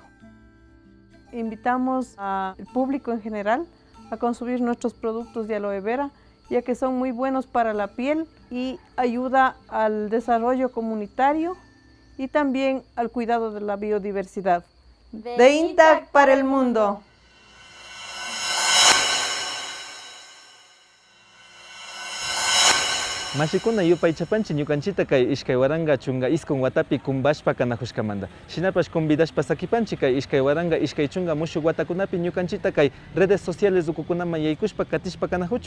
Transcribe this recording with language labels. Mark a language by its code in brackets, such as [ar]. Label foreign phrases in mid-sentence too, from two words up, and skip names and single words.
[es] Invitamos al público en general a consumir nuestros productos de aloe vera, ya que son muy buenos para la piel y ayuda al desarrollo comunitario y también al cuidado de la biodiversidad. De Intac para el mundo. [qu] Mashikuna yupay chapanchi ñukanchita kay ishkay waranga chunga iskun watapi kumbashpa kanajushkamanta. Shinapash convidashpa sakipanchi kay ishkay waranga ishkay chunga mushuk watakunapi ñukanchita kay [es] redes sociales [qu] ukukunaman yaykushpa katishpa kanajuchu.